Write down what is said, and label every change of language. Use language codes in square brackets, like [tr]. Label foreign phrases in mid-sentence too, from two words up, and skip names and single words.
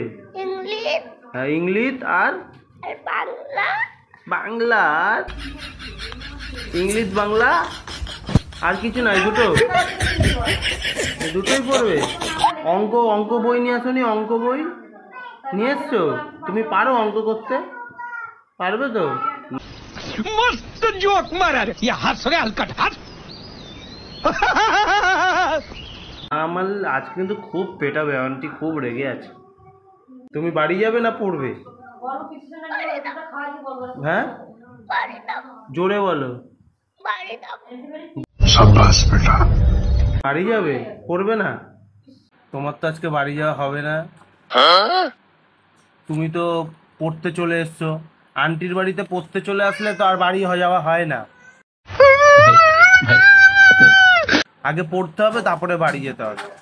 [bn] হ্যাঁ, ইংলিশ আর বাংলা। আর ইংলিশ বাংলা আর কিছু নাই? দুটোই পড়বে? অঙ্ক বই নিয়ে আসোনি? অঙ্ক বই নিয়ে এসছো? তুমি পারো অঙ্ক করতে? পারবে তো? [hi] मस्त जोक मारा रे ये हंस रे हलकट हंस [bn] আমার আজকে কিন্তু খুব পেটাবে, আন্টি খুব রেগে আছে। তুমি বাড়ি যাবে না পড়বে? হ্যাঁ, জোরে বলো। [hi] शाबाश बेटा। [bn] বাড়ি যাবে, পড়বে না? তোমার তো আজকে বাড়ি যাওয়া হবে না। তুমি তো পড়তে চলে এসছো। আন্টির বাড়িতে পড়তে চলে আসলে তো আর বাড়ি যাওয়া হয় না। আগে পড়তে হবে, তারপরে বাড়ি যেতে হবে।